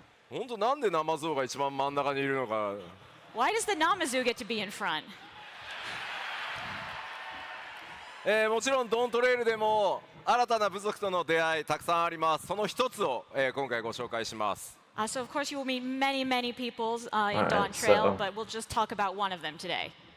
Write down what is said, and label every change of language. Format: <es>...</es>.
<ja>本当なんでナマゾウが一番真ん中にいるのか。</ja> <en>Why does the Namazu get to be in front?</en> <ja>もちろんドントレイルでも新たな部族との出会いたくさんあります。その一つを、今回ご紹介します。</ja> <en>So of course you will meet many peoples in Alright, Dawn Trail, so- but we'll just talk about one of them today.</en>